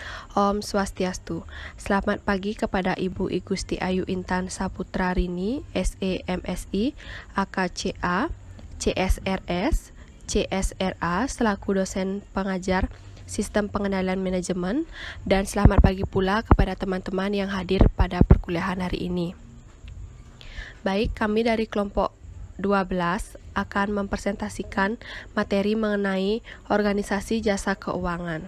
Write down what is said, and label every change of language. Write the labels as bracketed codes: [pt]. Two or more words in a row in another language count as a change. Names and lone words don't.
[ban] Om Swastiastu. [id] Selamat pagi kepada Ibu I Gusti Ayu Intan Saputra Rini, SEMSI, AKCA, CSRS, CSRA, selaku dosen pengajar Sistem Pengendalian Manajemen, dan selamat pagi pula kepada teman-teman yang hadir pada perkuliahan hari ini. Baik, kami dari kelompok 12 akan mempresentasikan materi mengenai organisasi jasa keuangan.